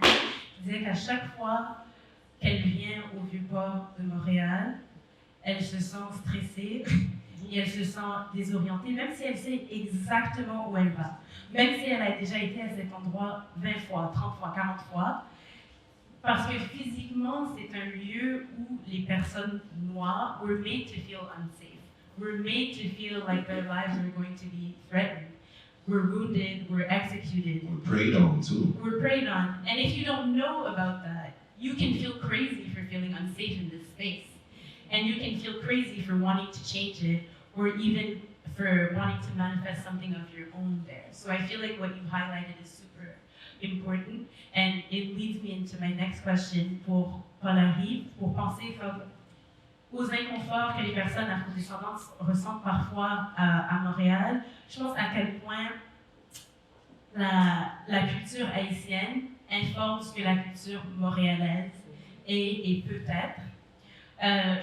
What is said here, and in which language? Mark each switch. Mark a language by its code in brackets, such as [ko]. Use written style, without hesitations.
[fr] Elle disait qu'à chaque fois qu'elle vient au Vieux-Port de Montréal, elle se sent stressée et elle se sent désorientée, même si elle sait exactement où elle va. Même si elle a déjà été à cet endroit 20 fois, 30 fois, 40 fois, parce que physiquement, c'est un lieu où les personnes noires [en] were made to feel unsafe. We're made to feel like their lives are going to be threatened. We're wounded, we're executed. We're preyed on too. We're preyed on. And if you don't know about that, you can feel crazy for feeling unsafe in this space. And you can feel crazy for wanting to change it, or even for wanting to manifest something of your own there. So I feel like what you highlighted is super important. And it leads me into my next question [fr] pour Paul-Henri, pour penser aux inconforts que les personnes afrodescendantes ressentent parfois à Montréal. Je pense à quel point la culture haïtienne informe ce que la culture montréalaise est et peut être.